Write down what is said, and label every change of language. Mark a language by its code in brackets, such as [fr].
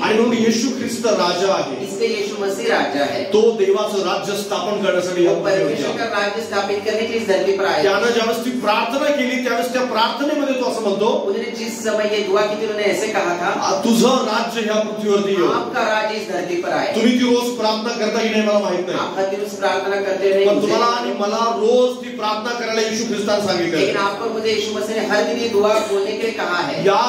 [mr] आणि म्हणून येशू ख्रिस्त राजा आहे। [hi] इसलिए यीशु मसीह राजा है। [mr] तो देवाचं राज्य स्थापन करण्यासाठी या पृथ्वीवर [hi] परमेश्वर का राज्य स्थापित करने के लिए इस धरती पर आया। [mr] त्यानं ज्यावेळेस ती प्रार्थना केली त्यावेळेस त्या प्रार्थनेमध्ये तो असं म्हणतो, [hi] उन्होंने जिस समय ये दुआ की थी उन्होंने ऐसे कहा था, [mr] तुझं राज्य ह्या पृथ्वीवरती येऊ। [hi] आपका राज्य इस धरती पर आए। [mr] तुम्ही ती रोज प्रार्थना करता की नाही मला माहित नाही, [hi] आप हर दिन उस प्रार्थना करते रहे। [mr] पण तुम्हाला आणि मला रोज ती प्रार्थना करायला येशू ख्रिस्ताने [hi] लेकिन [mr] सांगितलं। [hi] आपको मुझे यीशु मसीह ने हर दिन ये दुआ बोलने के लिए कहा है।